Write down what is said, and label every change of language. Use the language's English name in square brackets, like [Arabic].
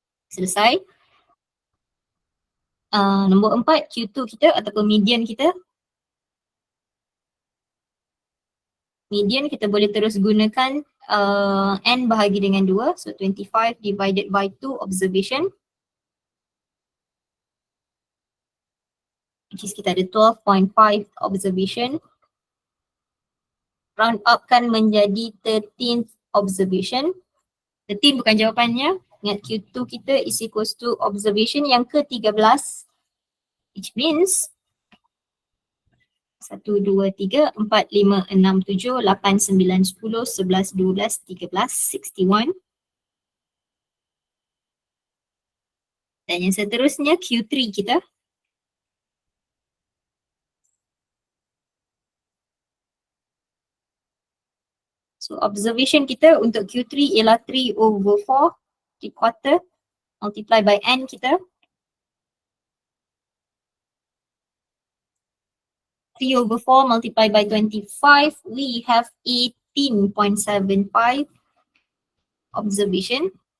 [Malay] Selesai. Nombor 4, Q2 kita ataupun median kita. Median kita boleh terus gunakan n bahagi dengan 2. [English] So 25 divided by 2 observation. [Malay] Which is kita ada 12.5 observation. Round up kan menjadi 13th observation. 13 bukan jawapannya. Ingat Q2 kita is equals to observation yang ke-13. [English] Which means 1, 2, 3, 4, 5, 6, 7, 8, 9, 10, 11, 12, 13, 61. [Malay] Dan yang seterusnya Q3 kita. So observation kita untuk Q3 ialah 3/4, 3/4 multiply by n kita. [English] 3/4 multiplied by 25, we have 18.75 observation.